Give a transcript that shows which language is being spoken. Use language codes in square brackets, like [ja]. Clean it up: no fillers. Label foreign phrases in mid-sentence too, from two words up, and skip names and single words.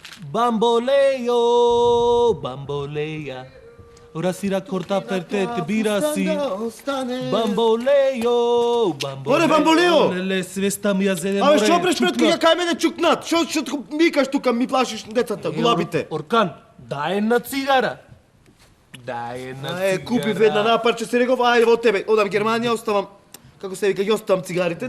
[es] Bamboleo, bamboleja. Ora si raccorda per te, te birasi. Bamboleo, bamboleo. [mk] Оре, бамболео! Леле, свеста ми ја зеде. Абе, што преш пред кога кај мене чукнат? Што викаш тука, ми плашиш децата, гулабите? Оркан, дај една цигара. Дај една цигара. Купив една напарче, се реков, ајде во тебе. Одам Германија, оставам, како се вика, ја оставам цигарите.